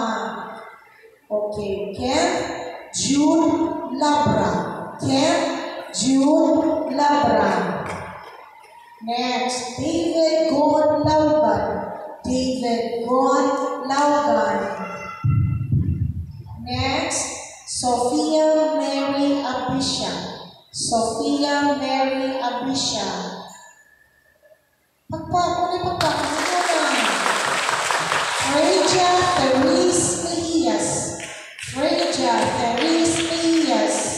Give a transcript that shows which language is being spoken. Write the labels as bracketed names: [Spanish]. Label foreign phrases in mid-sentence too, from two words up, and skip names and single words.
[English] Okay, Ken June Labra. Ken June Labra. Next, David God Laugan. David God Laugan. Next, Sophia Mary Abisha. Sophia Mary Abisha. Freja Therese Mejias. Freja Therese Mejias.